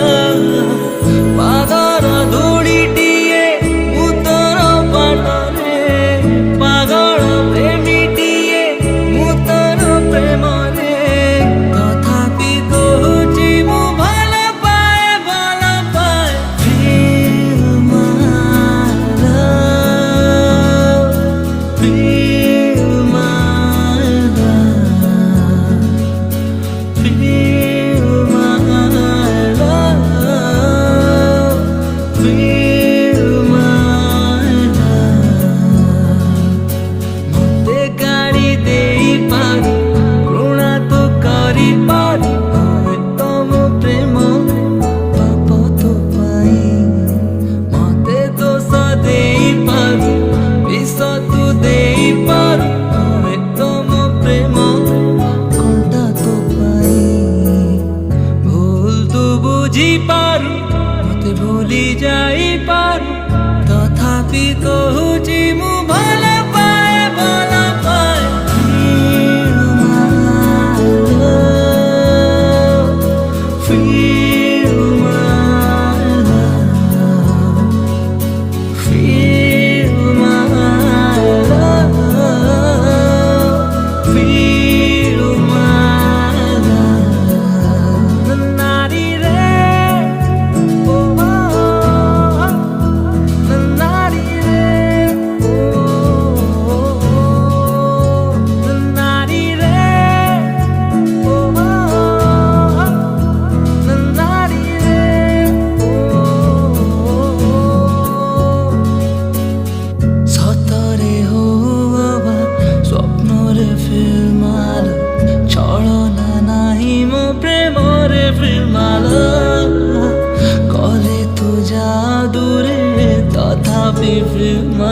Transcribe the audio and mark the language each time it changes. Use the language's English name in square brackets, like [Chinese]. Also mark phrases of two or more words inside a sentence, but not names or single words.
[Odia] ପାଦର ଧୂଳିଟିଏ ଉତ୍ତର ପାଟରେ ପାଗଳ ପ୍ରେମୀଟିଏ ଉତ୍ତର ପ୍ରେମରେ ତଥାପି କହୁଛି ମୁଁ ଭଲ ପାଏ [English] feel my love feel my love feel my love feel my love [Odia] ମୋତେ ଗାଳି ଦେଇପାରୁ ଘୃଣା ତ କରିପାରୁ ତମ ପ୍ରେମ ପାପ ତୋ ପାଇଁ ମୋତେ ଦୋଷ ଦେଇପାରୁ ବିଷ ତୁ ଦେଇପାରୁ ତମ ପ୍ରେମ କଣ୍ଟା ତୋ ପାଇଁ ଭୁଲ ତୁ ବୁଝିପାରୁ ମୋତେ ଭୁଲି ଯାଇପାରୁ ତଥାପି କହୁଛି ମୁଁ ଭଲ ପାଏ [English] feel my love feel my love feel my love [Odia] ନାରୀ ରେ ଓ ନାରୀ ରେ ଓ ନାରୀ ରେ ଓ ନାରୀ ରେ ସତରେ ହଉବା ସ୍ୱପ୍ନରେ ଫିଲ୍ମାଲ ଛଳନା ନାହିଁ ମୋ ପ୍ରେମରେ ଫିଲ୍ମାଲ କଲେ ତୁ ଯାଦୁରେ ତଥାପି